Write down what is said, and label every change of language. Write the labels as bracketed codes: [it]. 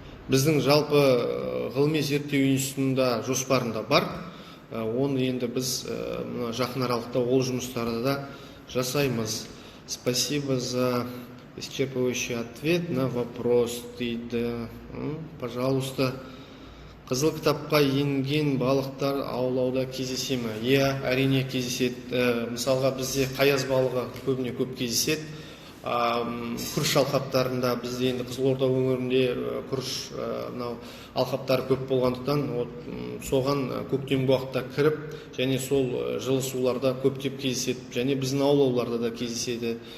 [kk] Біздің жалпы ғылыми зерттеу институтында жоспарында бар. Оны енді біз жақын аралықта ол жұмыстарды да жасаймыз. [ru] Спасибо за исчерпывающий ответ на вопрос дейді. Пожалуйста. [kk] Қызыл кітапқа енген балықтар аулауда кездесе ме? Әрине кездеседі. Мысалға бізде қаяз балығы көбіне көп кездеседі. Күріш алқаптарында, бізде енді Қызылорда өңірінде күріш алқаптары көп болғандықтан, соған көктемгі уақытта кіріп, және сол жылы суларда көптеп кездеседі, және біздің аулауларда да кездеседі.